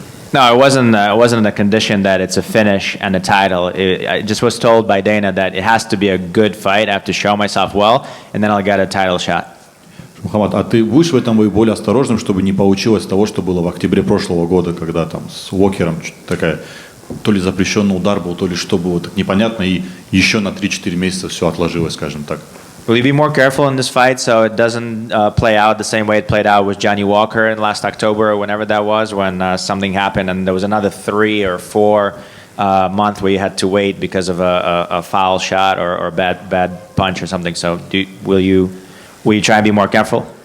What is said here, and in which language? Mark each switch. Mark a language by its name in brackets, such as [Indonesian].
[English] No, it wasn't a condition that it's a finish and a title. I just was told by Dana that it has to be a good fight. I have to show myself well, and then I'll get a title shot. [Russian] Мухаммад, а ты будешь в этом бою более осторожным, чтобы не получилось того, что было в октябре прошлого года, когда там с Уокером такая то ли запрещенный удар был, то ли что было, так непонятно, и еще на 3-4 месяца все отложилось, скажем так. [English] Will you be more careful in this fight so it doesn't play out the same way it played out with Johnny Walker in last October or whenever that was, when something happened and there was another 3 or 4 month where you had to wait because of a foul shot or bad punch or something? So will you try and be more careful?